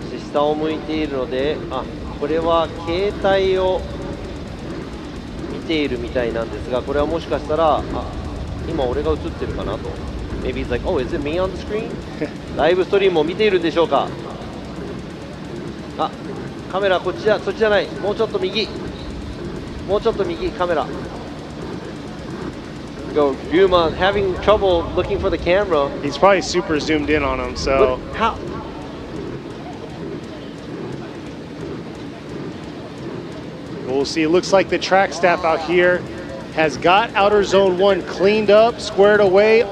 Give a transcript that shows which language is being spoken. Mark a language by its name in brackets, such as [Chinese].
[Japanese] 下を向いているので、これは携帯を見ているみたいなんですが、これはもしかしたら今俺が映ってるかなと。 [English] Maybe he's like, oh, is it me on the screen? [Japanese] ライブストリームを見ているんでしょうか。カメラこっちじゃ、そっちじゃない、もうちょっと右、もうちょっと右、カメラ。 [English] Go, Ryuma having trouble looking for the camera. He's probably super zoomed in on him, so. But how? We'll see. It looks like the track staff out here has got outer zone 1 cleaned up, squared away.